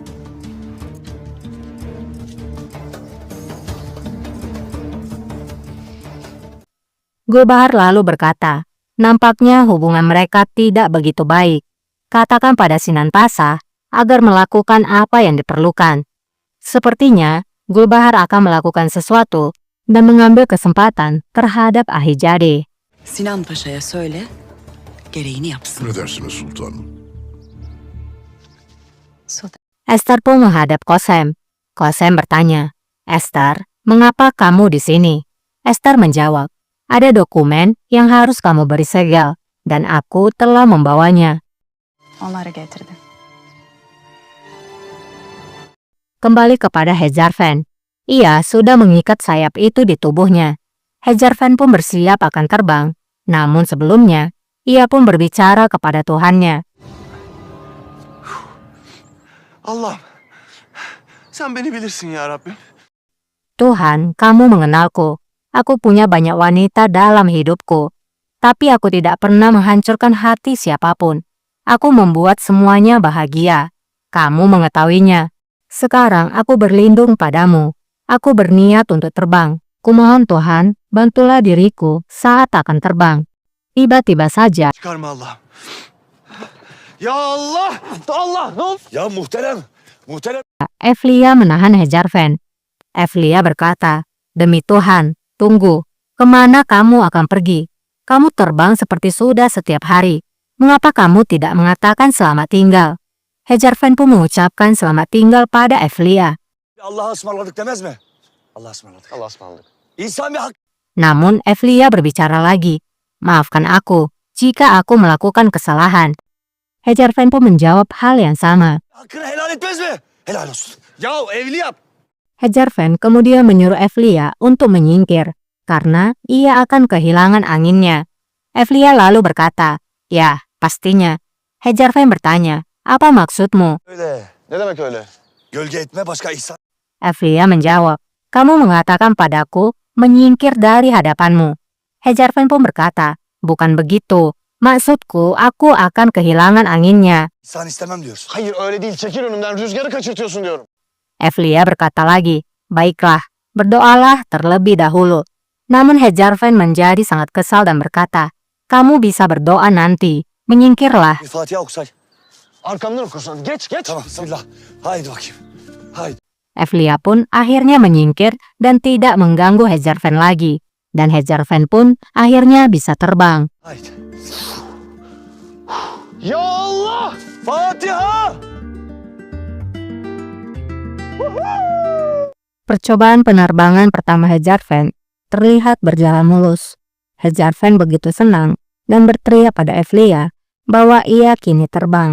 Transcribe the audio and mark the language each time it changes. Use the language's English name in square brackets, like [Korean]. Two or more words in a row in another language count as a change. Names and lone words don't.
[Indonesian] Gulbahar lalu berkata, nampaknya hubungan mereka tidak begitu baik. Katakan pada Sinan Pasha agar melakukan apa yang diperlukan. Sepertinya, Gulbahar akan melakukan sesuatu dan mengambil kesempatan terhadap Ahijade. [Turkish] Sinan Paşa'ya söyle, gereğini yapsın. Emredersiniz sultanım. [Indonesian] Esther pun menghadap Kosem. Kosem bertanya, Esther, mengapa kamu di sini? Esther menjawab, ada dokumen yang harus kamu beri segel, dan aku telah membawanya. [Turkish] Onları getirdim. [Indonesian] Kembali kepada Hezarfen. Ia sudah mengikat sayap itu di tubuhnya. Hezarfen pun bersiap akan terbang. Namun sebelumnya, ia pun berbicara kepada Tuhannya. [Turkish] Allah'ım, sen beni bilirsin ya Rabbim. [Indonesian] Tuhan, kamu mengenalku. Aku punya banyak wanita dalam hidupku. Tapi aku tidak pernah menghancurkan hati siapapun. Aku membuat semuanya bahagia. Kamu mengetahuinya. Sekarang aku berlindung padamu. Aku berniat untuk terbang. Kumohon Tuhan, bantulah diriku saat akan terbang. Tiba-tiba saja, [Turkish] Çıkarma Allah'ım. Ya Allah! Allah! Ne oldu? Ya muhterem! Muhterem! [Indonesian] Evlia menahan Hezarfen. Evlia berkata, demi Tuhan, tunggu. Kemana kamu akan pergi? Kamu terbang seperti sudah setiap hari. Mengapa kamu tidak mengatakan selamat tinggal? Hezarfen pun mengucapkan selamat tinggal pada Evlia. [Turkish] Allah'a ısmarladık demez mi? Allah'a ısmarladık. Allah'a ısmarladık. İnsan bir hak... [Indonesian] Namun Evlia berbicara lagi. Maafkan aku jika aku melakukan kesalahan. Hezarfen pun menjawab hal yang sama. [Turkish] Hakkını helal etmez mi? Helal olsun. Ya evli yap. [Indonesian] Hezarfen kemudian menyuruh Evlia untuk menyingkir karena ia akan kehilangan anginnya. Evlia lalu berkata, ya, pastinya. Hezarfen bertanya, apa maksudmu? [Turkish] Öyle. Ne demek öyle? Gölge etme başka ihsan. [Indonesian] Evlia menjawab, kamu mengatakan padaku menyingkir dari hadapanmu. Hezarfen pun berkata, bukan begitu. Maksudku, aku akan kehilangan anginnya. [Turkish] İhsan istemem diyorsun. Hayır öyle değil. Çekil önümden. Rüzgarı kaçırtıyorsun diyorum. [Indonesian] Evlia berkata lagi, baiklah, berdoalah terlebih dahulu. Namun Hezarfen menjadi sangat kesal dan berkata, kamu bisa berdoa nanti, menyingkirlah. [Turkish] Bir Fatiha okusay. Arkamdan okursan. Geç geç. Tamam. Bismillah. Haydi bakayım. Haydi. [Indonesian] Evlia pun akhirnya menyingkir dan tidak mengganggu Hezarfen lagi. Dan Hezarfen pun akhirnya bisa terbang. [Turkish] Haydi. Ya Allah! Fatiha! [Indonesian] Percobaan penerbangan pertama Hezarfen terlihat berjalan mulus. Hezarfen begitu senang dan berteriak pada Evlia bahwa ia kini terbang.